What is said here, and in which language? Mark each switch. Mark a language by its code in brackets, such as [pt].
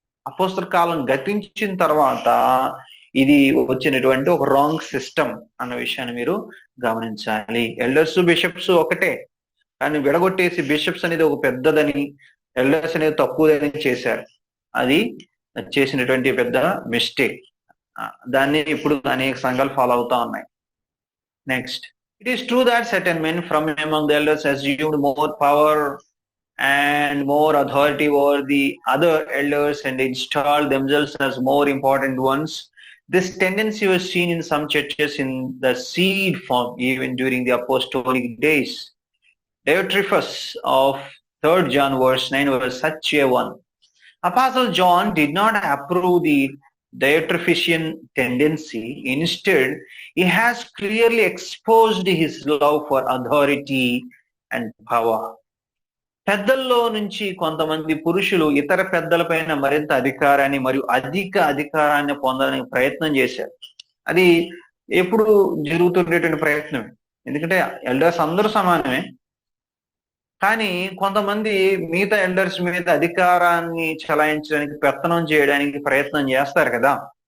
[te] అపోస్తల కాలం గతించిన తర్వాత ఇది వచ్చినటువంటి ఒక రాంగ్ సిస్టమ్ అన్న విషయాన్ని మీరు గమనించాలి. ఎల్డర్స్ బిషప్స్ ఒకటే, కానీ విడగొట్టేసి బిషప్స్ అనేది ఒక పెద్దదని, ఎల్డర్స్ అనేది తక్కువదని చేశారు. అది చేసినటువంటి పెద్ద మిస్టేక్. దాన్ని ఇప్పుడు అనేక సంఘాలు ఫాలో అవుతా ఉన్నాయి. [en] Next, it is true that certain men from among the elders assumed more power and more authority over the other elders and installed themselves as more important ones. This tendency was seen in some churches in the seed form even during the apostolic days. Diotrephes of 3rd John verse 9 was such a one. Apostle John did not approve the Diotrephes tendency. Instead, he has clearly exposed his love for authority and power. [te] పెద్దల్లో నుంచి కొంతమంది పురుషులు ఇతర పెద్దలపైన మరింత అధికారాన్ని మరియు అధికారాన్ని పొందడానికి ప్రయత్నం చేశారు. అది ఎప్పుడు జరుగుతుండేటువంటి ప్రయత్నమే, ఎందుకంటే ఎల్డర్స్ అందరూ సమానమే, కానీ కొంతమంది మిగతా ఎల్డర్స్ మీద అధికారాన్ని చలాయించడానికి, పెత్తనం చేయడానికి ప్రయత్నం చేస్తారు కదా.